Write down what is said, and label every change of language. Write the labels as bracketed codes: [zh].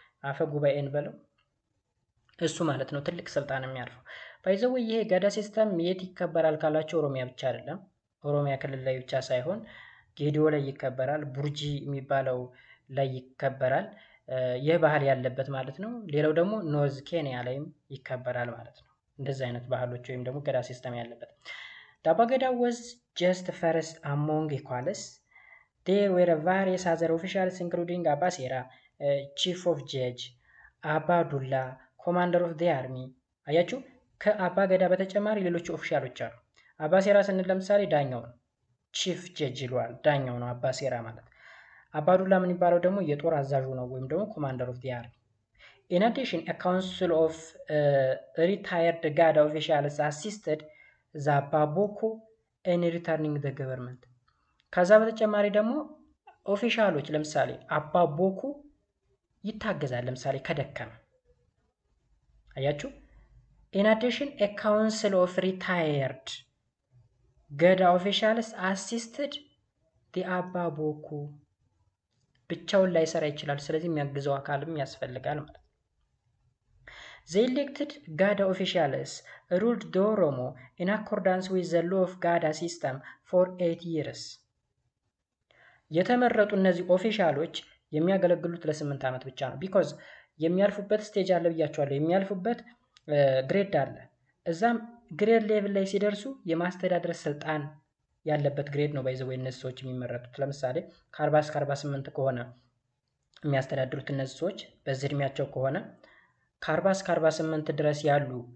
[am] አፈ ጉባኤን በለው እሱ ማለት ነው ትልቅ ስልጣን የሚያርፈው። ባይዘው ይሄ ጋዳ ሲስተም የት ይከበራል ካላችሁ ኦሮሚያ ብቻ አይደለም። ኦሮሚያ ክልል ላይ ብቻ ሳይሆን ጌዲዮ ላይ ይከበራል፣ ቡርጂ የሚባለው ላይ ይከበራል። ይህ ባህል ያለበት ማለት ነው። ሌላው ደግሞ ኖርዝ ኬንያ ላይም ይከበራል ማለት ነው። እንደዚህ አይነት ባህሎች ወይም ደግሞ ገዳ ሲስተም ያለበት። ዳባ ገዳ [en] was just first among equals. There were various other officials including Abba Sera, chief of judge, Abba Dulla, commander of the army. [am] አያችሁ ከአባ ገዳ በተጨማሪ ሌሎች ኦፊሻሎች አሉ። አባ ሴራ ስንል ለምሳሌ ዳኛው ነው፣ ቺፍ ጀጅ ይለዋል። ዳኛው ነው አባ ሴራ ማለት። አባዱላ ምን ይባለው ደግሞ የጦር አዛዡ ነው ወይም ደግሞ [en] ኮማንደር ኦፍ ዲ አርሚ። In addition, a council of retired Gada officials assisted the Abba Boku in returning the government. [am] ከዛ በተጨማሪ ደግሞ ኦፊሻሎች ለምሳሌ አባ ቦኩ ይታገዛል ለምሳሌ ከደከመ። አያችሁ [en] In addition, a council of retired Gada officials assisted the Abba Boku. [am] ብቻውን ላይሰራ ይችላል። ስለዚህ የሚያግዘው አካልም ያስፈልጋል ማለት ነው። [en] The elected Gada officials ruled the Oromo in accordance with the law of Gada system for 8 years. [am] የተመረጡ እነዚህ ኦፊሻሎች የሚያገለግሉት ለ8 ዓመት ብቻ ነው። ቢኮዝ የሚያልፉበት ስቴጅ አለ ብያቸዋለሁ። የሚያልፉበት ግሬድ አለ። እዛም ግሬድ ሌቭል ላይ ሲደርሱ የማስተዳደር ስልጣን ያለበት ግሬድ ነው ባይዘው እነዚህ ሰዎች የሚመረጡት። ለምሳሌ ከ40 እስከ 48 ከሆነ የሚያስተዳድሩት እነዚህ ሰዎች በዚህ እድሜያቸው ከሆነ ከ40 እስከ 48 ድረስ ያሉ